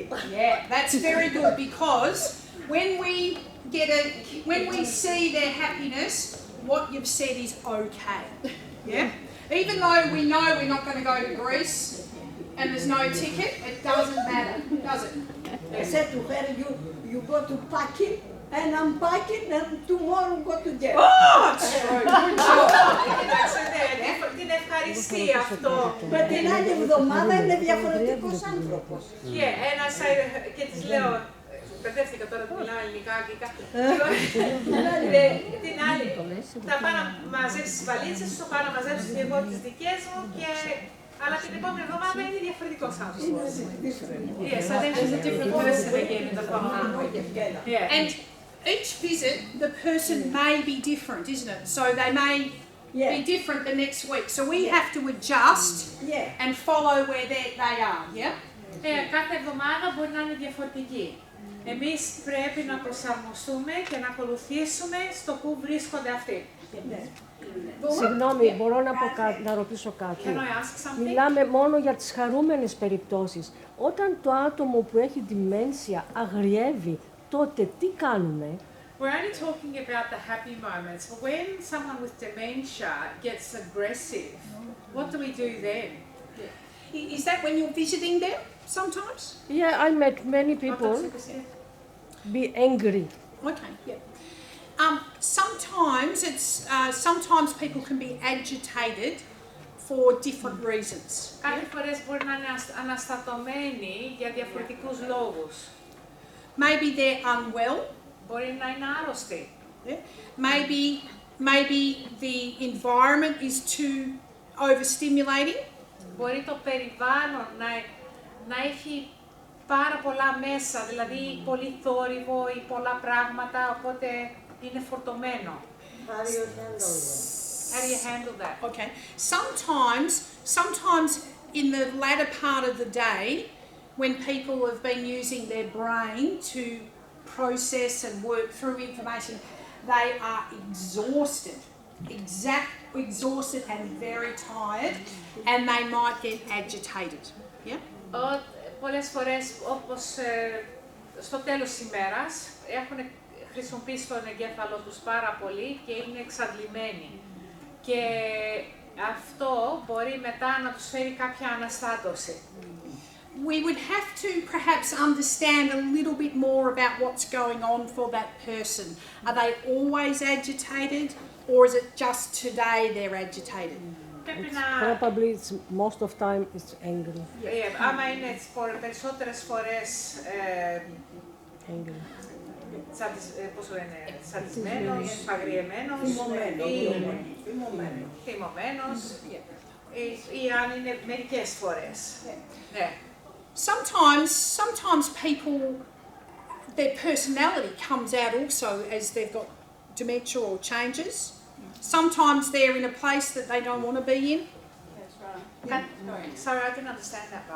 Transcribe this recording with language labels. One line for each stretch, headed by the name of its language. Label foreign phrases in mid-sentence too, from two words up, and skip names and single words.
English: Yeah, that's very good because when we see their happiness, what you've said is okay. Yeah? Even though we know we're not going to go to Greece and there's no ticket, it doesn't matter, does it? I said to her, you go to packing and I'm packing and tomorrow go together. Oh, it's true. Good job.
Greek: Την ευχαριστεί αυτό. Με την άλλη εβδομάδα είναι διαφορετικός άνθρωπος. Και της λέω, μπερδεύτηκα τώρα που μιλάω ελληνικά, αγγλικά. Την άλλη, θα πάω να μαζέψεις τις βαλίτσες σου, θα πάω να μαζέψεις και εγώ τις δικές μου αλλά την επόμενη εβδομάδα είναι διαφορετικός άνθρωπος.
English: Yes, so then she's a different person again in the following week. And each visit, the person may be different, isn't it? So they may be different the next week. So we have to adjust and follow where they are, yeah?
Greek: Κάθε εβδομάδα μπορεί να είναι διαφορετική. Εμείς πρέπει να προσαρμοστούμε και να ακολουθήσουμε στο που βρίσκονται αυτοί. Συγγνώμη, μπορώ να ρωτήσω κάτι. Μιλάμε μόνο για τις χαρούμενες περιπτώσεις. Όταν το άτομο που έχει dementia αγριεύει, τότε τι κάνουμε?
English: We're only talking about the happy moments. When someone with dementia gets aggressive, what do we do then? Is that when you're visiting them sometimes? Yeah, I met many people be angry. Okay, yeah. Sometimes people can be agitated for different reasons.
Greek: Κάποιες φορές μπορεί να είναι αναστατωμένοι για διαφορετικούς λόγους.
English: Maybe they're unwell.
Greek: Μπορεί να είναι άρρωστοι.
English: Maybe the environment is too overstimulating.
Greek: Μπορεί το περιβάλλον να έχει πάρα πολλά μέσα, δηλαδή πολύ θόρυβο ή πολλά πράγματα, οπότε είναι φορτωμένο.
English: How do you handle that? Okay. Sometimes in the latter part of the day, when people have been using their brain to process and work through information, they are exhausted. exhausted and very tired, and they might get agitated. Yeah.
Greek: Πολλές φορές, όπως στο τέλος της ημέρας, έχουν χρησιμοποιήσει τον εγκέφαλο τους πάρα πολύ και είναι εξαντλημένοι. Και αυτό μπορεί μετά να τους φέρει κάποια αναστάτωση.
English: We would have to perhaps understand a little bit more about what's going on for that person. Are they always agitated, or is it just today they're agitated? Probably it's most of time it's angry.
Greek: Άμα είναι περισσότερες φορές τσαντισμένος, αγριεμένος, θυμωμένος, ή αν είναι μερικές φορές.
English: Sometimes people, their personality comes out also as they've got dementia or changes. Sometimes they're in a place that they don't want to be in. Sorry, I didn't understand that part.